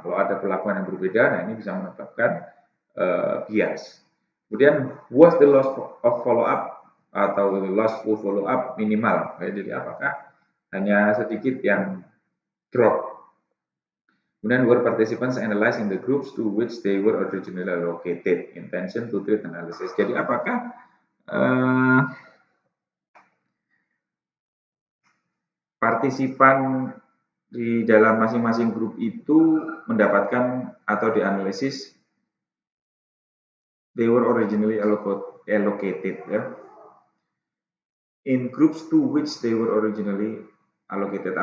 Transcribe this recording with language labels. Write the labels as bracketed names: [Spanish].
[Indonesian] Kalau ada perlakuan yang berbeda, nah ini bisa menyebabkan bias. [English] Kemudian, was the loss of follow up atau loss to follow up minimal? [Indonesian] Jadi apakah hanya sedikit yang drop? [English] Kemudian, were participants analyzed in the groups to which they were originally allocated? Intention to treat analysis. [Indonesian] Jadi apakah partisipan di dalam masing-masing grup itu mendapatkan atau dianalisis [English] they were originally allocated, ya, in groups to which they were originally allocated.